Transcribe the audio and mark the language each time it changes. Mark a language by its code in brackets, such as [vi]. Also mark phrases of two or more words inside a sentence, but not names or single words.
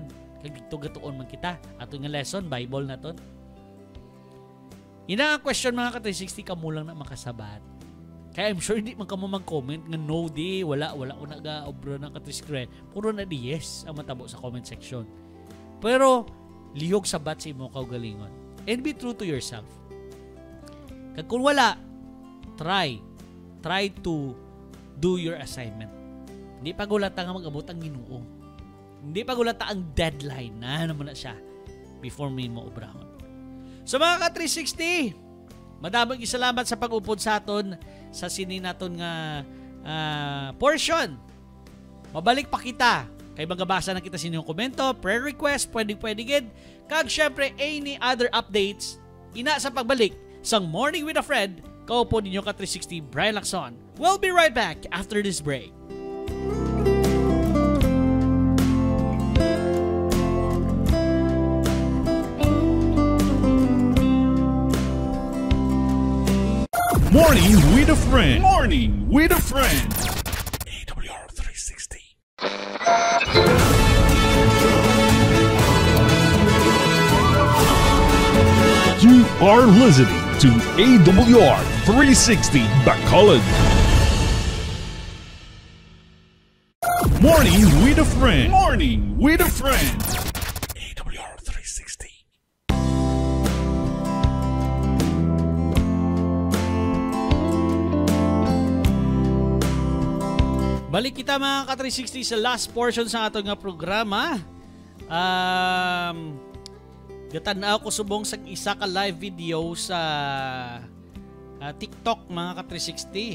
[hil] Kag dito gatuon man kita. Aton nga lesson, Bible naton. Ina ang question mga ka-360, kamo lang na makasabat. Kaya [en] I'm sure [hil] hindi man kamo mag-comment nga no di, wala o naga-obro ng ka-360. Puro na di yes ang matabo sa [en] comment section. [hil] Pero lihog sabat sa imo kaugalingon. [en] And be true to yourself. [hil] Kag kung wala, [en] try to do your assignment. [hil] Hindi pagulata nga mag-abot ang Ginoo. Hindi pagulata ang deadline na naman na siya before may maubrahon. So mga ka-360, madaming salamat sa pag-upod sa aton sa sini naton nga portion. Mabalik pa kita. Kay magabasa na kita sa inyong komento, prayer request, pwede gid. Kag syempre, [en] any other updates, [hil] ina sa pagbalik sa Morning with a Friend, kaupo ninyo ka-360, Brian Lacson. [en] We'll be right back after this break. Morning with a Friend. Morning with a Friend. AWR 360. You are listening to AWR 360 Bacolod. Morning with a Friend. Morning with a Friend. AWR 360. [hil] Balik kita mga ka-360 sa [en] last portion [hil] sa ato nga programa. Gatanaw ko subong sa isa ka [en] live video [hil] sa TikTok mga ka-360.